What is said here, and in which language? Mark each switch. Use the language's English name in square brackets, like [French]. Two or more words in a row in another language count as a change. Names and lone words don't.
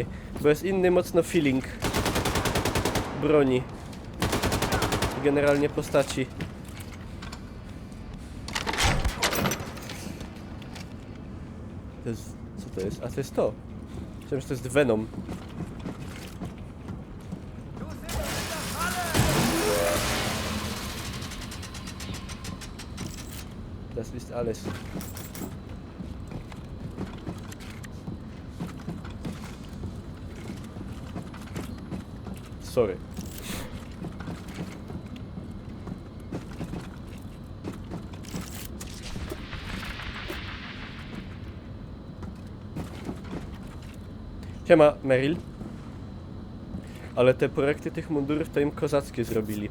[Polish] Bo jest inny mocno feeling broni. generalnie postaci. To jest... co to jest? A to jest to. Myślałem, że to jest Venom. [German] Das ist alles. [Polish] Sorry. Siema, Meryl. Ale te projekty tych mundurów to im kozackie zrobili.